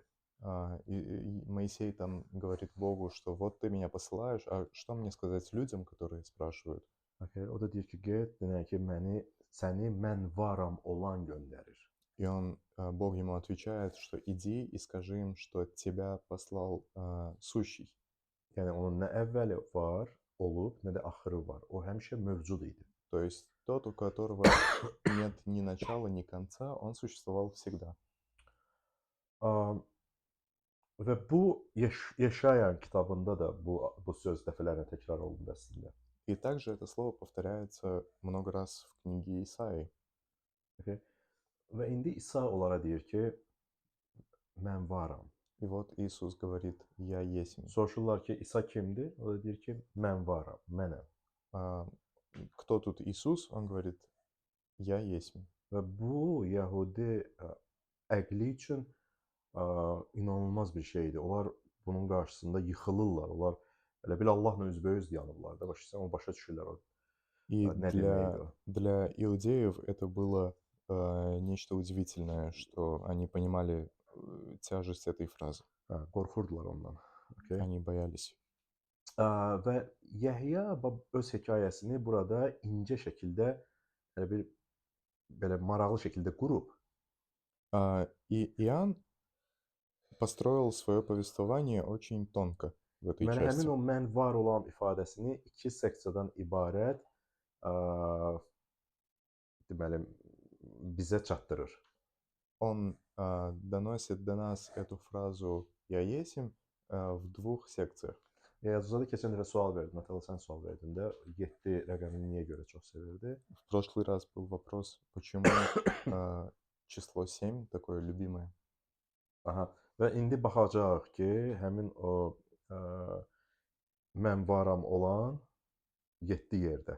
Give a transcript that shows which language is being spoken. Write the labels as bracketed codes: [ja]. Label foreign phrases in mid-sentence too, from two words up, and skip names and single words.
[ru] И Моисей там говорит Богу, что вот ты меня посылаешь, а что мне сказать людям, которые спрашивают? [az] Okay, o da deyir ki, get, deyən ki, səni mən varam olan göndərir. [ru] И Бог ему отвечает, что иди и скажи им, что тебя послал сущий. [az] Yəni onun nə əvvəli var, olub, nə də axırı var. O həmişə mövcud idi. [ru] То есть тот, у которого нет ни начала, ни конца, он существовал всегда. [az] Və bu Yeşaya kitabında da bu söz dəfələrlə təkrar olunur əslində. [ru] И также это слово повторяется много раз в книге Исаии. [az] Okay. Və indi İsa onlara deyir ki, mən varam. [ru] И вот Иисус говорит, я есмь. [az] Soruşurlar ki, İsa kimdir? O da deyir ki, mən varam, mənəm. [ru] Кто тут Иисус? Он говорит, я есмь. [az] Və bu Yəhudi əqli üçün inanılmaz bir şeydir. Onlar bunun qarşısında yıxılırlar. Onlar elə bil Allahla üzbəüz dayanırlar da, başa o başa düşürlər o. [ru] И [az] nə deməkdir o. [ru] для иудеев это было нечто удивительное, что они понимали тяжесть этой фразы. [az] Qorxurdular ondan. Okay. [ru] Они боялись. [az] Və Yəhya öz hekayəsini burada incə şəkildə elə bir belə maraqlı şəkildə qurub. [ru] И Иоанн построил свое повествование очень тонко в этой [az] Deməli, həmin [ru] части. [az] o mən var olan ifadəsini 2 seksiyadan ibarət deməli bizə çatdırır. [ru] Он доносит до нас эту фразу «Я есмь» в двух секциях. [az] Yazıcıda keçən dəfə sual verdim, Natalia sən sual verdin də, 7 rəqəmini niyə görə çox sevirdi? [ru] В прошлый раз был вопрос, почему число 7 такое любимое. Aha. [az] Və indi baxacağıq ki, həmin o mən varam olan 7 yerdə.